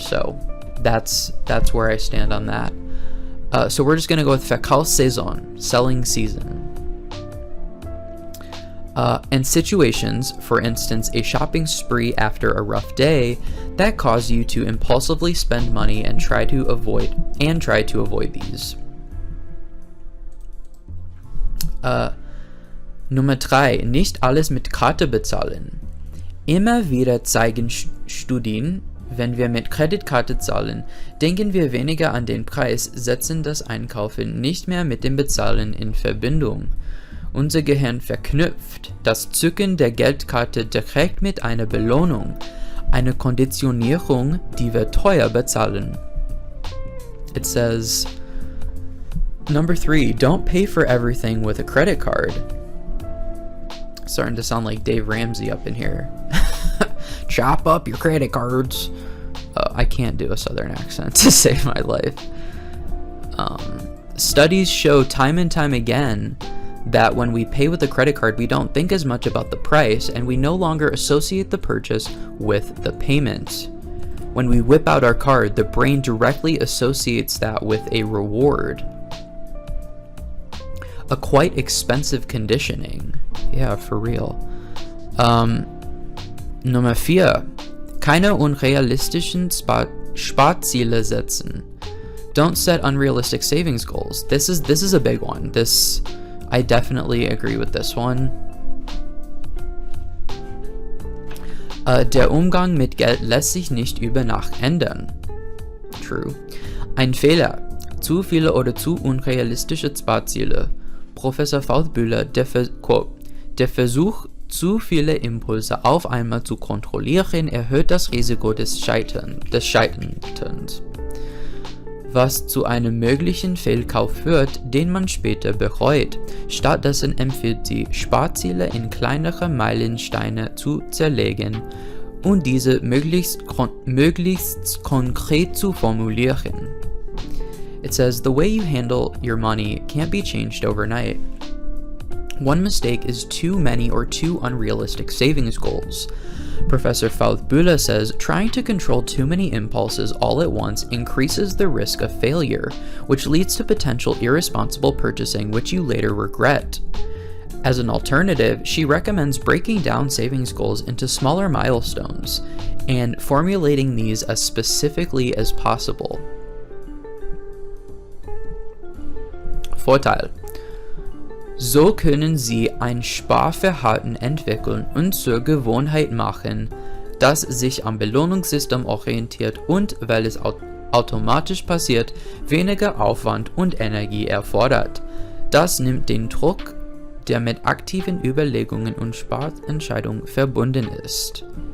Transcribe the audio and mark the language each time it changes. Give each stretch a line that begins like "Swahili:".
English: So that's where I stand on that. So we're just going to go with Verkaufssaison, selling season. And situations, for instance, a shopping spree after a rough day, that cause you to impulsively spend money and try to avoid these.
German: Nummer 3. Nicht alles mit Karte bezahlen. Immer wieder zeigen Studien, wenn wir mit Kreditkarte zahlen, denken wir weniger an den Preis, setzen das Einkaufen nicht mehr mit dem Bezahlen in Verbindung. Unser Gehirn verknüpft das Zücken der Geldkarte direkt mit einer Belohnung, eine Konditionierung, die wir teuer bezahlen.
English: It says, number 3, don't pay for everything with a credit card. Starting to sound like Dave Ramsey up in here. Chop up your credit cards. I can't do a southern accent to save my life. Studies show time and time again that when we pay with a credit card, we don't think as much about the price, and we no longer associate the purchase with the payment. When we whip out our card, the brain directly associates that with a reward. A quite expensive conditioning. Yeah, for real.
German: Nummer 4. Keine unrealistischen Sparziele setzen.
English: Don't set unrealistic savings goals. This is a big one. I definitely agree with this one.
German: Der Umgang mit Geld lässt sich nicht über Nacht ändern. True. Ein Fehler. Zu viele oder zu unrealistische Sparziele. Professor Fauth-Bühler, der Versuch, zu viele Impulse auf einmal zu kontrollieren, erhöht das Risiko des Scheiterns, was zu einem möglichen Fehlkauf führt, den man später bereut. Stattdessen empfiehlt sie, Sparziele in kleinere Meilensteine zu zerlegen und diese möglichst konkret zu formulieren.
English: It says, the way you handle your money can't be changed overnight. One mistake is too many or too unrealistic savings goals. Professor Fauth-Bühler says, trying to control too many impulses all at once increases the risk of failure, which leads to potential irresponsible purchasing which you later regret. As an alternative, she recommends breaking down savings goals into smaller milestones and formulating these as specifically as possible. Vorteil.
German: So können Sie ein Sparverhalten entwickeln und zur Gewohnheit machen, das sich am Belohnungssystem orientiert und, weil es automatisch passiert, weniger Aufwand und Energie erfordert. Das nimmt den Druck, der mit aktiven Überlegungen und Sparentscheidungen verbunden ist.